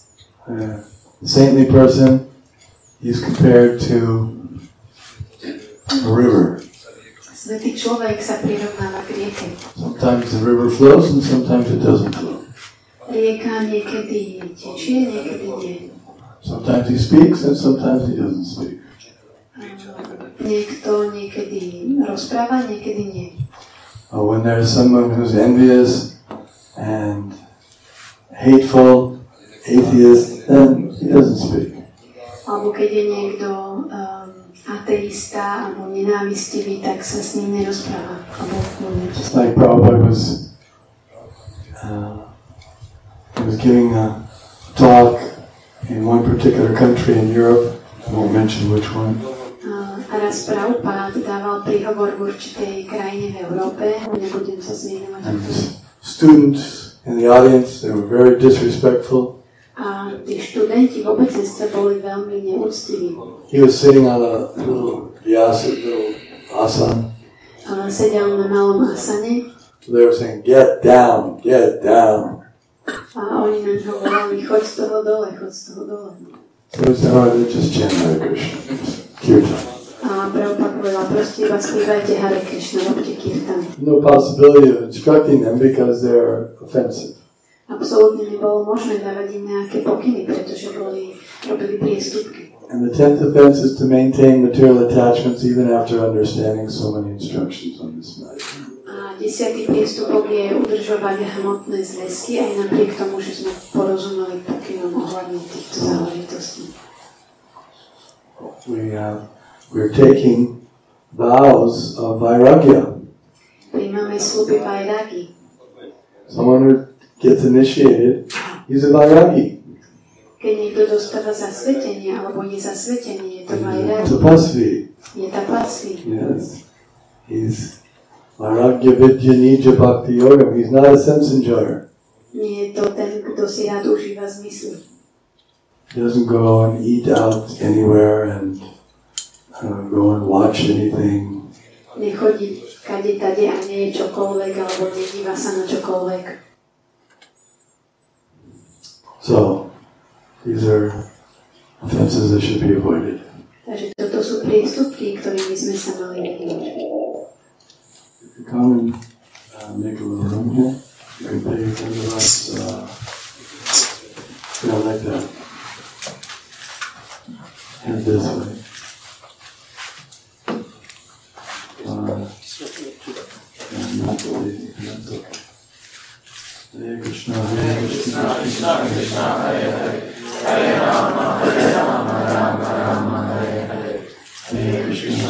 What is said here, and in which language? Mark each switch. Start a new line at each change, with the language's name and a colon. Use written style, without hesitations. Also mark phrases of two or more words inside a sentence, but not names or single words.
English: Saintly person is compared to a river.
Slovak: Svätý človek sa prirovnáva k rieke.
English: Sometimes the river flows and sometimes it doesn't flow.
Slovak: Rieka niekedy tečie, niekedy nie.
English: Sometimes he speaks and sometimes he doesn't speak.
Slovak: Niekto niekedy rozpráva, niekedy nie.
English: When there's someone who's envious and hateful, atheist, then he doesn't speak.
Slovak: Alebo keď je niekto ateista alebo nenávistivý, tak sa s ním nerozpráva.
English: Just like Prabhupada was giving a talk in one particular country in Europe, I won't mention which one.
Slovak: A raz Prabhupada dával príhovor v určitej krajine v Európe, nebudem sa zmieňovať.
English: And the students in the audience, they were very disrespectful.
Slovak: A tí študenti v obecenstve boli veľmi neúctiví.
English: He was sitting on a little asana.
Slovak: Sedel na malom asane.
English: So they were saying, get down, get down.
Slovak: A oni nám hovorili, choď z toho dole, choď z toho dole.
English: So he said, all right, let's just chant Hare Krishna. Kirtan.
Slovak: A Prabhupada povedal, proste iba spívajte Hare Krishna, robte kirtan.
English: No possibility of instructing them because they're offensive.
Slovak: Absolútne nebolo možné dávať im nejaké pokyny, pretože robili priestupky.
English: And the 10th offense is to maintain material attachments even after understanding so many instructions on this matter.
Slovak: A 10. priestupok je udržovať hmotné zväzky aj napriek tomu, že sme porozumeli pokynom ohľadne týchto záležitostí.
English: We're taking vows of vairagya.
Slovak: Príjmame sľuby vairagi.
English: Someone who gets initiated, he's a vairagi.
Slovak: Keď niekto dostáva zasvetenie alebo je zasvetenie, je to vairagi. Tapasvi. Je tapasvi.
English: Yes. He's
Sanskrit: vairagya vidya nija bhakti yoga.
English: He's not a sense enjoyer.
Slovak: Nie je to ten, kto si rád užíva zmysly.
English: He doesn't go and eat out anywhere and go and watch anything.
Slovak: Nechodí kade tade a nie je čokoľvek, alebo nedíva sa na čokoľvek.
English: So, these are offenses that should be avoided.
Slovak: Takže toto sú priestupky, ktorými sme sa mali vyhnúť.
English: If you come and make a little room here, you can pay your $10, like that. And this way.
Sanskrit: Hare Krishna, Krishna Krishna, Hare Hare, Hare Rama, Rama Rama, Hare Hare, Hare Krishna,